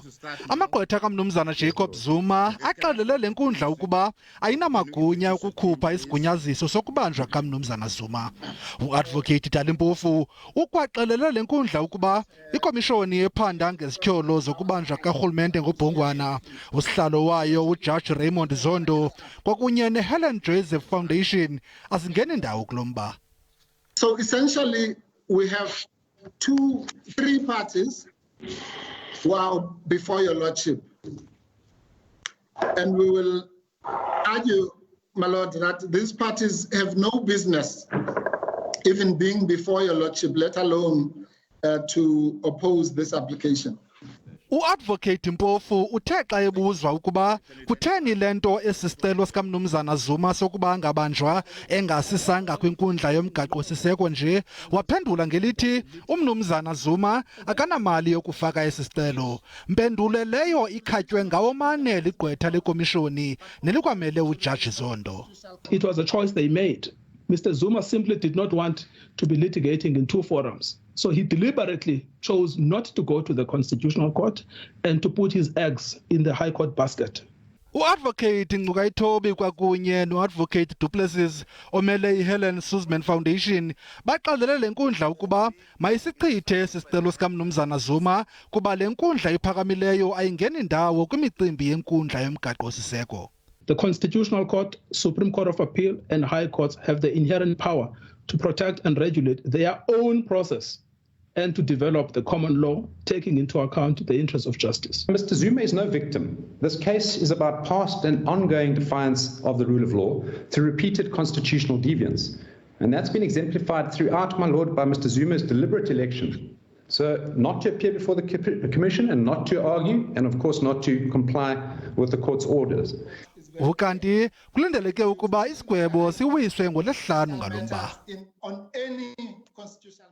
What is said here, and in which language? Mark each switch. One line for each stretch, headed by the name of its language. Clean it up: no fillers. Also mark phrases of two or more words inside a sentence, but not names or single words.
Xhosa: Amagqwetha kamnumzana Jacob Zuma axelele le nkundla ukuba ayinamagunya ukukhupha isigunyaziso sokubanjwa kamnumzana Zuma. UAdvocate Dali Mpofu ukwaxelele le nkundla ukuba ikomishoni ephanda ngezityholo zokubanjwa karhulumente ngobhongwana, usihlalo wayo uJudge Raymond Zondo kwakunye neHelen Joseph Foundation azingeni ndawo kulomba.
English: So essentially we have three parties who are before your lordship, and we will argue, my lord, that these parties have no business even being before your lordship, let alone to oppose this application.
Xhosa: UAdvocate Mpofu uthe xa ebuzwa ukuba kutheni lento esisicelo sikamnumzana Zuma sokuba angabanjwa engasisanga kwinkundla yomgaqo-siseko nje, waphendula ngelithi umnumzana Zuma akanamali yokufaka esisicelo. Mpendulo leyo ikhatywe ngawomane ligqwetha lekomishoni nelikwamele uJudge Zondo.
English: It was a choice they made. Mr. Zuma simply did not want to be litigating in two forums. So he deliberately chose not to go to the Constitutional Court and to put his eggs in the High Court basket.
Xhosa: UAdvocate Ngcukaitobi kwakunye noAdvocate Duplessis omele iHelen Suzman Foundation baxelele le nkundla ukuba mayisichithe isicelo sikamnumzana Zuma kuba le nkundla iphakamileyo ayingeni ndawo kwimicimbi yenkundla yomgaqo-siseko.
English: The Constitutional Court, Supreme Court of Appeal, and High Courts have the inherent power to protect and regulate their own process and to develop the common law, taking into account the interests of justice. Mr. Zuma is no victim. This case is about past and ongoing defiance of the rule of law through repeated constitutional deviance. And that's been exemplified throughout, my lord, by Mr. Zuma's deliberate election. So not to appear before the commission and not to argue, and of course not to comply with the court's orders.
Xhosa: Ukanti kulindeleke ukuba isigwebo siwiswe ngolesihlanu ngalomba.